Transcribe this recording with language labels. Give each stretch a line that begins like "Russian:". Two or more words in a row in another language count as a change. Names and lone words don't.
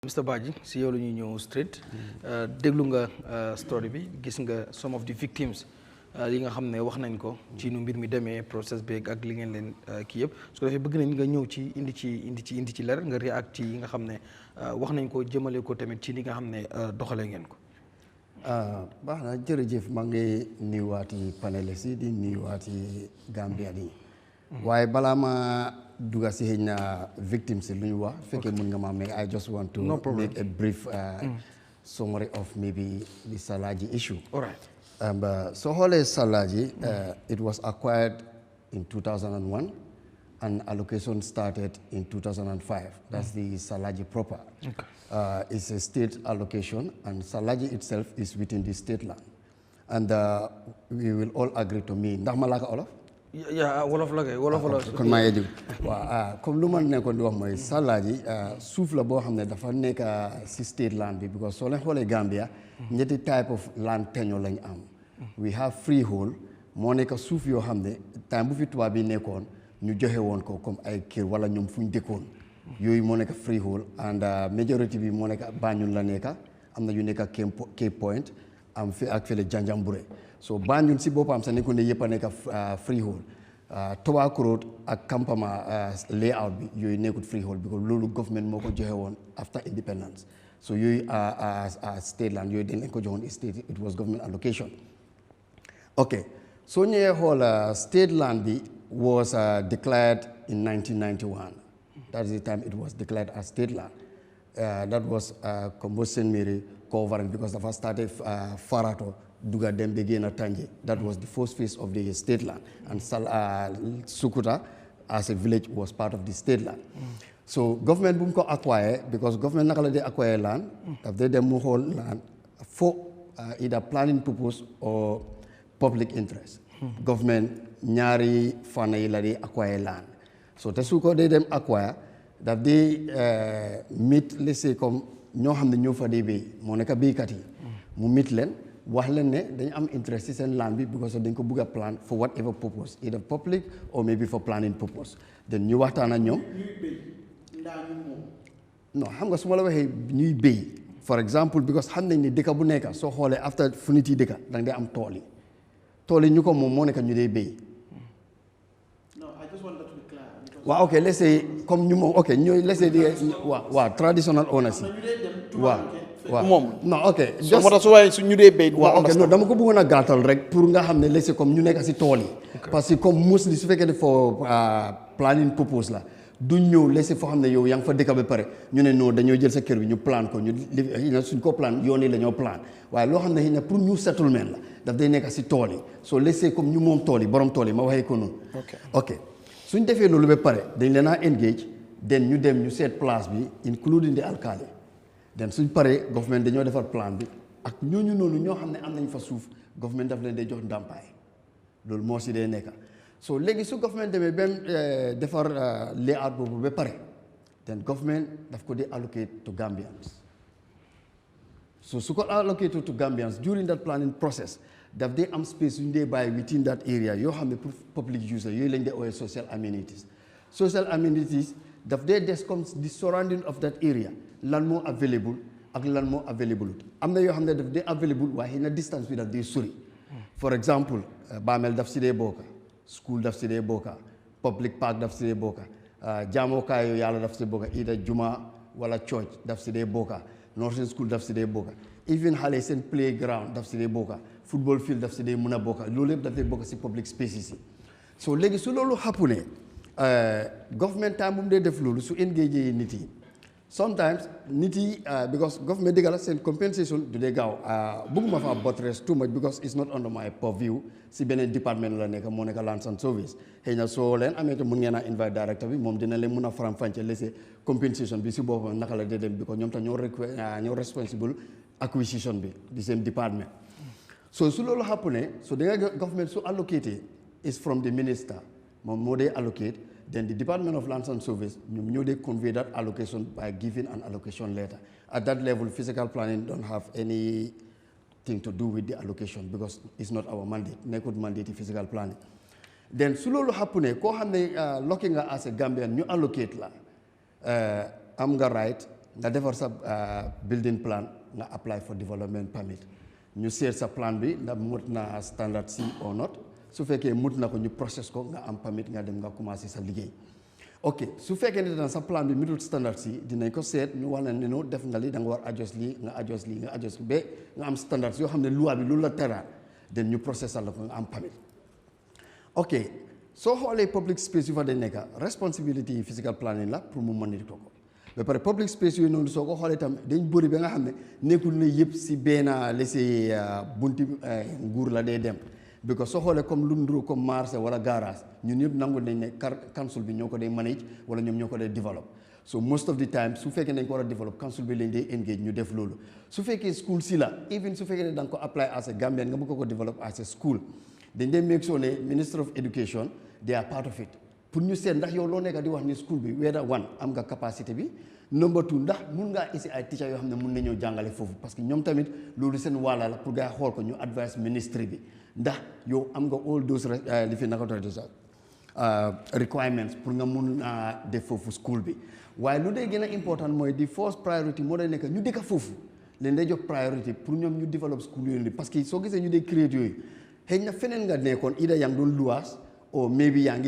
English: Mr.
Wolof: Badji si yow la ñuy ñëw straight déglu nga story bi gis nga
English: some of the victims
Wolof: yi nga xam ne wax nañ ko ci nu mbir mi demee process beeg ak li ngeen leen kii yëpp su ko defee bëgg nañ nga ñëw ci indi ci leer nga react ci yi nga xam ne wax nañ ko jëmale ko tamit ci li nga xam ne doxalee ngeen ko. baax na jërëjëf maa ngi nuyuwaati panélistes yi di nuyuwaati Gambia yi waaye balaa ma duga si xëy na victims yi lu ñu wax fekkee mun nga ma mais
English: I just want to make a brief summary of maybe the Salagi issue. All right. So xoolee Salagi it was acquired in 2001 and allocation started in 2005. That's the Salagi proper. Okay. It's a state allocation and Salagi itself is within the state land. And we will all agree to me.
Wolof: Ndax ma laa ko olof? Yeah, wolof la kay wolof la. kon maa ngi dégg waaw comme lu ma nekkoon di wax mooy Salagi suuf la boo xam ne dafa nekk si
English: state land
Wolof: bi because soo leen xoolee Gambia ñetti
English: type of land tenure
Wolof: lañ am.
English: We have freehold
Wolof: moo nekk suuf yoo xam ne time bu fi tubaab bi nekkoon ñu joxe woon ko comme ay kër wala ñoom fu ñu dëkkoon yooyu moo nekk
English: freehold and majority
Wolof: bi moo nekk Banjul la nekk am na yu nekk Cape Point am fi ak fële Janjanbureh so Banjul si boppam sax nekkoon ne yëpp a nekk freehold Tobacco Road ak Kampama layout bi yooyu nekkut freehold because loolu government moo ko joxe woon
English: after independence
Wolof: so yooyu
English: state land
Wolof: yooyu dañ leen ko joxoon state
English: it was government allocation. Okay, so
Wolof: ñëwee xool
English: state land bi was declared in 1991. That is the time it was declared as state land. That was Combustion Mary covering because the first started Farato, Duga Dembe Gena Tanje. That was the first phase of the state land. And Sukuta as a village was part of the state land. So government
Wolof: boom ko
English: acquire because government nakala de acquire land, if they dem whole land for either planning purpose or public interest.
Wolof: Government ñaari fana yi la di acquire land. So te su ko dee dem acquire daf di meet
English: let's say
Wolof: comme ñoo xam ne ñoo fa dee béy moo nekk béykat yi mu meet leen wax leen ne dañu am interest ci seen land bi because dañ ko bëgg a
English: plan for whatever purpose either public or maybe for planning purpose
Wolof: then ñu waxtaan ak ñoom non xam nga su ma la waxee ñuy béy
English: for example
Wolof: because xam nañ ni dëkk bu nekk soo xoolee after fu nit yi dëkk da nga dee am tool yi tool yi ñu ko moom moo nekk ñu dee béy. waaw ok
English: let's say
Wolof: comme ñu moom ok ñooy let's say di waaw
English: traditional owners
Wolof: yi waaw moom non ok moo tax su waaye su ñu dee béy waaw ok non dama ko bëggoon a gàttal rek pour nga xam ne
English: let's say
Wolof: comme ñu nekk si tool yi
French: parce que comme
Wolof: mostly su fekkee ne
English: for planning purpose
Wolof: la du ñëw
English: let's say
Wolof: foo xam ne yow yaa ngi fa dëkk ba pare ñu ne non dañoo jël sa kër bi ñu plan ko ñu suñ ko plan yoon yi la ñoo plan waaye loo xam ne xëy na pour ñu settlement la daf day nekk si tool yi
English: so let's say
Wolof: comme ñu moom tool yi borom tool yi ma waxee ko noonu ok suñ defee loolu ba pare dañ leen a engage den ñu dem ñu seet place bi
English: including the alcalde
Wolof: den suñ paree government dañoo defar plan bi ak ñooñu noonu ñoo xam ne am nañ fa suuf government daf leen day jox ndàmpaay loolu moo si dee nekk so léegi su government demee ba defar layout boobu ba pare den government daf ko di
English: allocate to Gambians
Wolof: so su ko
English: allocate to Gambians during that planning process
Wolof: daf dee am space yu ñu dee bàyyi within that area yoo xam ne pour
English: public use
Wolof: yooyu lañ dee ooyee social amenities daf dee des comme
English: the surrounding of that area
Wolof: lan moo available ak lan moo available am na yoo xam ne daf dee available waaye na distance bi daf dee sori
English: for example
Wolof: Bamel daf si dee bokka school daf si dee bokka
English: public park
Wolof: daf si dee bokka jaamokaay yooyu yàlla daf si bokka ida juma wala church daf si dee bokka
English: nursing school
Wolof: daf si dee bokka even xale seen playground daf si dee bokka
English: football field
Wolof: daf si dee mën a bokka loolu yëpp daf dee bokka si
English: public spaces
Wolof: yi so léegi su loolu xappu ne government time bu mu dee def loolu su engagé nit yi sometimes nit yi because government dëgg la seen compensation du dee gaaw bëgguma fa
English: buttress too much because it's not under my purview
Wolof: si beneen département la nekk moo nekk Lands and Service xëy na soo leen amee te mun ngeen a invite directeur bi moom dina leen mun a faram-fàccee laisser compensation bi si boppam naka la dee dem because ñoom tam ñoo responsible acquisition bi di seen département so su loolu happen ne so da nga government su allocate
English: is from the minister
Wolof: moom moo dee allocate
English: then the Department of Lands and Service
Wolof: ñoom ñoo dee
English: convey that allocation by giving an allocation letter at that level physical planning don't have anything to do with the allocation because it's not our mandate nekkut
Wolof: mandate
English: physical planning
Wolof: then su loolu happen ne koo xam ne looking nga
English: as a Gambian
Wolof: ñu allocate la am nga right nga defar sa
English: building plan
Wolof: nga apply for
English: development permit
Wolof: ñu seet sa plan bi ndax mut na
English: standard C or not
Wolof: su fekkee mut na ko ñu process ko nga am permit nga dem nga commencé sa liggéey ok su fekkee ne sa plan bi mutul
English: standard C
Wolof: dinañ ko seet ñu wax ne no def nga li da nga war adjust lii nga adjust lii nga adjust ba nga am standard yoo xam ne loi bi loolu la teraal den ñu processal la ko nga am permit ok soo xoolee
English: public space
Wolof: yu fa dañ nekk responsibility yi
English: physical planning
Wolof: la pour mu monitor ko ba pare
English: public space
Wolof: yooyu noonu soo ko xoolee tam dañ bëri ba nga xam ne nekkul ne yëpp si benn laissé bunti nguur la day dem because soo xoolee comme lu nduru comme marché wala garage ñun ñëpp nangu nañ ne council bi ñoo ko day manage wala ñoom ñoo ko day develop so most of the time su fekkee nañ ko war a develop council bi lañ day engage ñu def loolu su fekkee school si la even su fekkee ne da nga ko apply
English: as a Gambian
Wolof: nga bëgg ko develop
English: as a school
Wolof: dañ dee
English: make sure
Wolof: ne
English: Minister of Education they are part of it
Wolof: pour ñu seet ndax yow loo nekk di wax ni school bi whether one am nga capacité bi
English: number two
Wolof: ndax mun ngaa isi ay teacher yoo xam ne mun nañoo jàngale foofu parce que ñoom tamit loolu seen wàlla la pour gars xool ko ñu advice ministry bi ndax yow am nga
English: all those
Wolof: li fi naka requirements pour nga mun a def foofu school bi waaye lu dee gën a important mooy di
English: first priority
Wolof: moo day nekk ñu dëkk foofu leen day jox priority pour ñoom ñu develop school yooyu
French: parce que
Wolof: soo gisee ñu dee create yooyu xëy na feneen nga nekkoon ida yaa ngi doon luwaas o maybe yaa